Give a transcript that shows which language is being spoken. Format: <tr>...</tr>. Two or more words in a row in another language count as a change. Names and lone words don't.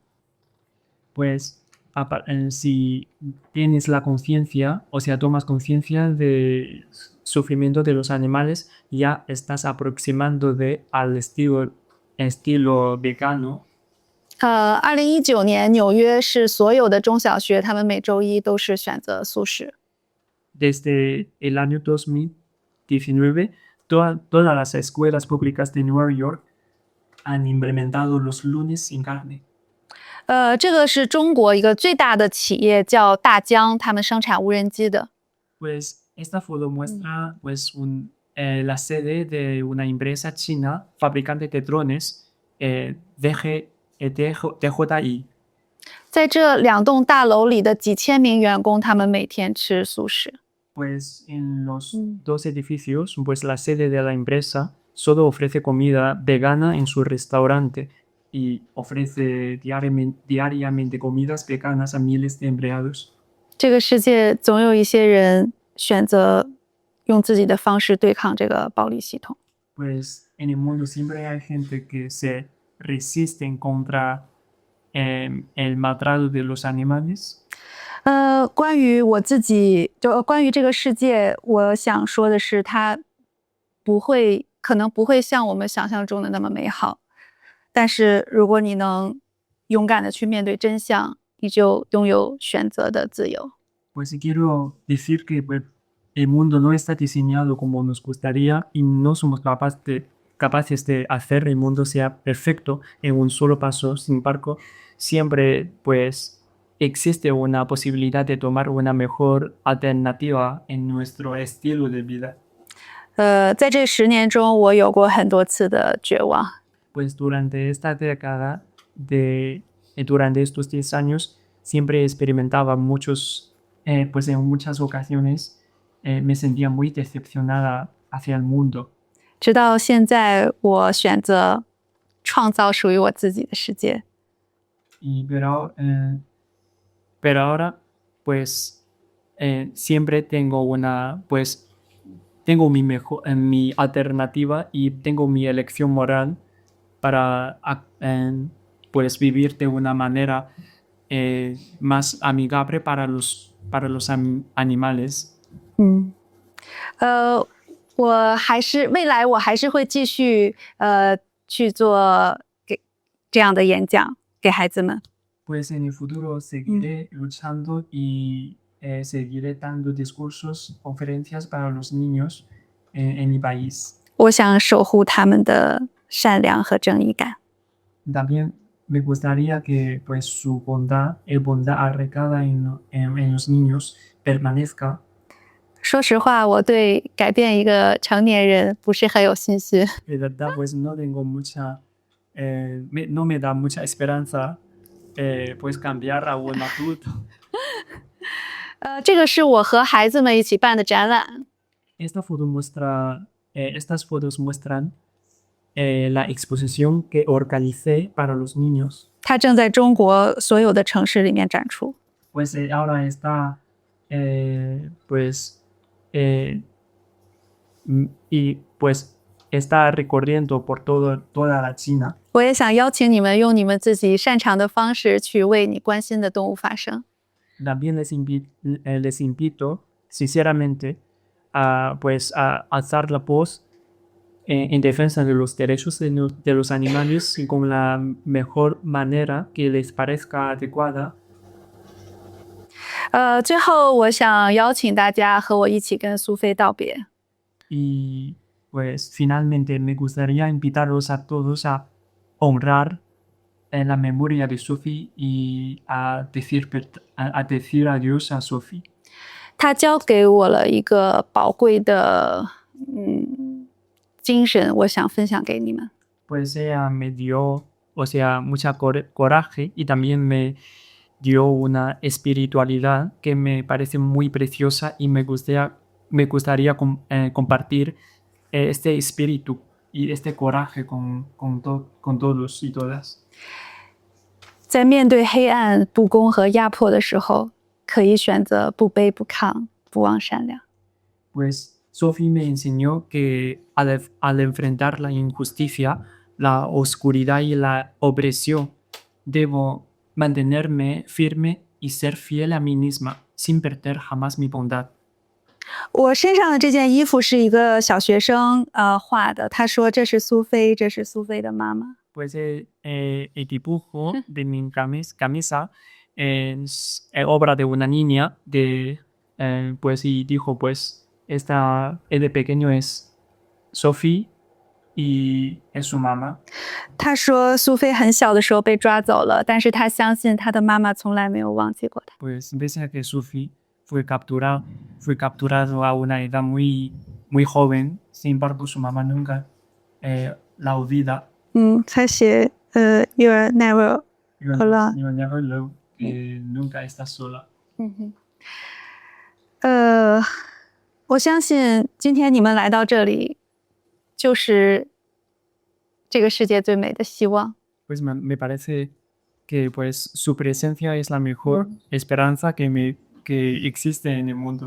<es>Pues si tienes la conciencia, o sea, tomas conciencia del sufrimiento de los animales, ya estás aproximándote al estilo vegano.</es> <zh>2019 年纽约市所有的中小学，他们每周一都是选择素食。</zh> <es>Desde el año 2019, todas las escuelas públicas de Nueva York han implementado los lunes sin carne.</es> <zh>这个是中国一个最大的企业叫大疆，他们生产无人机的。</zh> <es>Pues esta foto muestra pues la sede de una empresa china fabricante de drones, DJI.</es> <zh>在这两栋大楼里的几千名员工，他们每天吃素食。</zh> <es>Pues en los dos edificios, pues la sede de la empresa solo ofrece comida vegana en su restaurante y ofrece diariamente comidas veganas a miles de empleados.</es> <zh>这个世界总有一些人选择用自己的方式对抗这个暴力系统。</zh> <es>Pues en el mundo siempre hay gente que se resisten contra el maltrato de los animales.</es> <zh>关于我自己，关于这个世界，我想说的是，它可能不会像我们想象中的那么美好。但是如果你能勇敢的去面对真相，你就拥有选择的自由。</zh> <es>Pues quiero decir que pues, el mundo no está diseñado como nos gustaría y no somos capaces de hacer el mundo sea perfecto en un solo paso. Sin embargo, siempre pues existe una posibilidad de tomar una mejor alternativa en nuestro estilo de vida.</es> <zh>在这10年中，我有过很多次的绝望。</zh> <es>Pues durante esta década, durante estos 10 años, siempre experimentaba pues en muchas ocasiones me sentía muy decepcionada hacia el mundo.</es> <zh>直到现在，我选择创造属于我自己的世界。</zh> <es>Pero ahora, pues, siempre tengo tengo mi alternativa y tengo mi elección moral para, pues, vivir de una manera más amigable para los animales.</es> <zh>未来我还是会继续去做这样的演讲给孩子们。</zh> <es>Pues en el futuro seguiré luchando y seguiré dando discursos, conferencias para los niños en mi país.</es> <zh>我想守护他们的善良和正义感。</zh> <es>También me gustaría que pues su bondad arraigada en los niños permanezca.</es> <zh>说实话，我对改变一个成年人不是很有信心。</zh> <es>De verdad, pues no tengo no me da mucha esperanza pues cambiar a un adulto.</es> <zh>这个是我和孩子们一起办的展览。</zh> <es>Estas fotos muestran la exposición que organicé para los niños.</es> <zh>它正在中国所有的城市里面展出。</zh> <es>Pues ahora está y pues está recorriendo por toda la China.</es> <zh>我也想邀请你们用你们自己擅长的方式去为你关心的动物发声。</zh> <es>También les invito sinceramente a alzar la voz en defensa de los derechos de los animales con la mejor manera que les parezca adecuada.</es> <zh>最后我想邀请大家和我一起跟苏菲道别。</zh> <es>Y pues finalmente me gustaría invitarlos a todos a honrar la memoria de Sophie y a decir adiós a Sophie.</es> <zh>他教给我了一个宝贵的精神，我想分享给你们。</zh> <es>Pues ella me dio, o sea, mucha coraje y también me dio una espiritualidad que me parece muy preciosa y me gustaría compartir este espíritu y este coraje con todos y todas.</es> <zh>在面对黑暗、不公和压迫的时候，可以选择不卑不亢、不忘善良。</zh> <es>Pues Sophie me enseñó que al enfrentar la injusticia, la oscuridad y la opresión, debo mantenerme firme y ser fiel a mí misma, sin perder jamás mi bondad.</es> <zh>我身上的这件衣服是一个小学生画的，他说这是苏菲，这是苏菲的妈妈。</zh> <es>Pues el dibujo de mi camisa es obra de una niña pues y dijo pues esta de pequeño es Sophie y es su mamá.</es> <zh>他说苏菲很小的时候被抓走了，但是他相信他的妈妈从来没有忘记过他。</zh> <es>Pues pese a que Sophie fue capturado a una edad muy joven, sin embargo su mamá nunca la olvida.</es> <zh>他写</zh> <en>You are never alone. You are never alone,</en> <es>nunca estás sola.</es> <zh>我相信今天你们来到这里，就是这个世界最美的希望。</zh> <es>Pues me parece que pues su presencia es la mejor esperanza que existe en el mundo.</es>